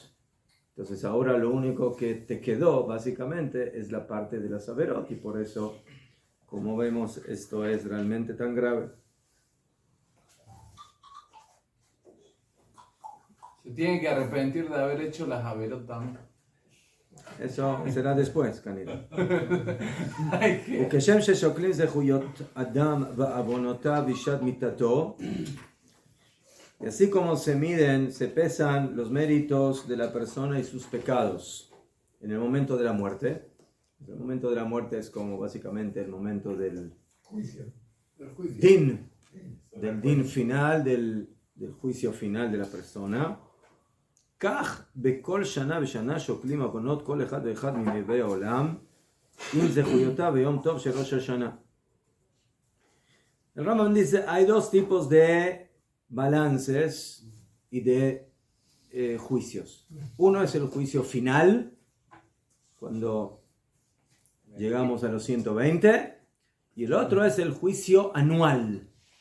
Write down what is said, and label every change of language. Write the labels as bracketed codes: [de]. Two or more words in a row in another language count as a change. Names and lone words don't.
[es] Entonces ahora lo único que te quedó básicamente es la parte de las averot, y por eso, como vemos, esto es realmente tan grave. Se tiene que arrepentir de haber hecho las averot también. Eso será después, Canelo. Ay, qué- [he] וכשם ששוקלים זכויות אדם ועוונותיו בשעת מיתתו, [es] y así como se miden, se pesan los méritos de la persona y sus pecados en el momento de la muerte. El momento de la muerte es como básicamente el momento del Juicio. din, final, del juicio final de la persona. [he] כך בכל שנה ושנה שוקלים עוונות כל אחד ואחד מנביאי העולם עם זכויותיו ביום טוב של ראש השנה. [es] El Rambam dice, hay dos tipos de balances y de juicios. Uno es el juicio final, cuando llegamos a los 120, y el otro es el juicio anual.